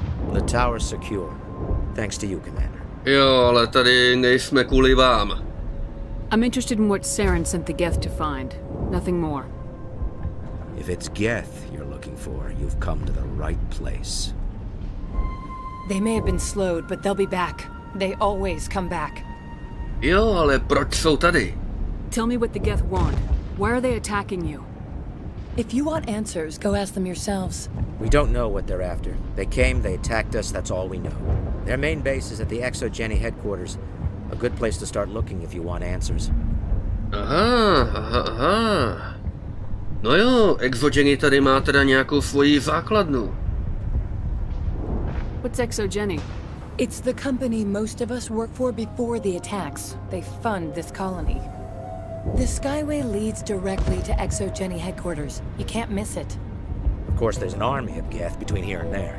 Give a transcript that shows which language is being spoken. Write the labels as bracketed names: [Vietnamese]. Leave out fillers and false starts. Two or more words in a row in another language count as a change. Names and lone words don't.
[English] The tower's secure. Thanks to you, Commander. [Czech] Jo, ale tady nejsme kvůli vám. [English] I'm interested in what Saren sent the Geth to find. Nothing more. If it's Geth you're looking for, you've come to the right place. They may have been slowed, but they'll be back. They always come back. [Czech] Jo, ale proč jsou tady? [English] Tell me what the Geth want. Why are they attacking you? If you want answers, go ask them yourselves. We don't know what they're after. They came, they attacked us, that's all we know. Their main base is at the ExoGeni headquarters. A good place to start looking if you want answers. [Czech] Aha. No jo, ExoGeni tady má teda nějakou svoji základnu. [English] What's ExoGeni? It's the company most of us work for before the attacks. They fund this colony. The Skyway leads directly to ExoGeni headquarters. You can't miss it. Of course, there's an army of Geth between here and there.